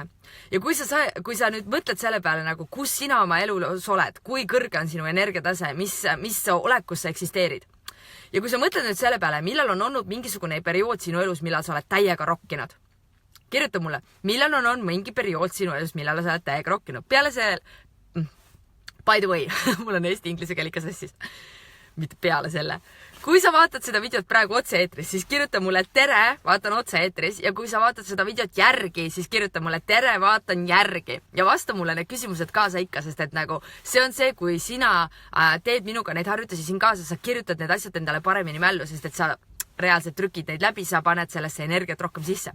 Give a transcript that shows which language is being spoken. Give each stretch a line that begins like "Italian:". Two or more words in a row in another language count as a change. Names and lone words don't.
Estonian: Ja kui sa nüüd mõtled selle peale, nagu, kus sina oma elus oled, kui kõrge on sinu energiatase, mis olekus sa eksisteerid. Ja kui sa mõtled nüüd selle peale, millal on olnud mingisugune periood sinu elus, millal sa oled täiega rokkinud. Kirjuta mulle, millal on olnud mingi periood sinu elus, millal sa oled täiega rokkinud. Peale see,
English: by the way,
Estonian: mul on eesti-inglise keel ikka sassis. Mitte peale selle. Kui sa vaatad seda videot praegu otse-eetris, siis kirjuta mulle tere, vaatan otse-eetris. Ja kui sa vaatad seda videot järgi, siis kirjuta mulle tere, vaatan järgi. Ja vasta mulle need küsimused kaasa ikka, sest et nagu see on see, kui sina teed minuga neid harjutusi siin kaasa, sa kirjutad need asjad endale paremini mällu, sest et sa reaalselt trükid neid läbi, sa paned sellesse energiat rohkem sisse.